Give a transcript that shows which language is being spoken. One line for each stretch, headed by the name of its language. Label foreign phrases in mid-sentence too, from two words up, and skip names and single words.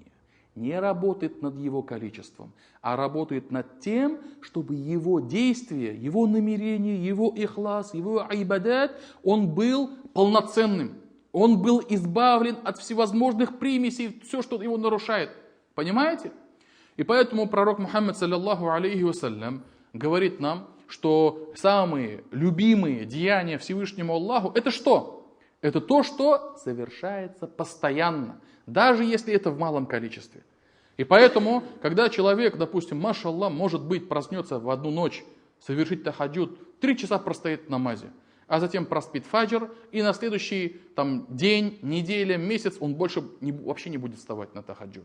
Russian: Не работает над его количеством, а работает над тем, чтобы его действия, его намерения, его ихлас, его айбадат, он был полноценным. Он был избавлен от всевозможных примесей, все, что его нарушает. Понимаете? И поэтому пророк Мухаммад,
Arabic: صلى الله عليه وسلم,
Russian: говорит нам, что самые любимые деяния Всевышнему Аллаху, это что? Это то, что совершается постоянно, даже если это в малом количестве. И поэтому, когда человек, допустим, машаллах, может быть, проснется в одну ночь, совершить тахаджуд, 3 часа простоит в намазе, а затем проспит фаджр, и на следующий день, неделя, месяц он больше вообще не будет вставать на тахаджуд.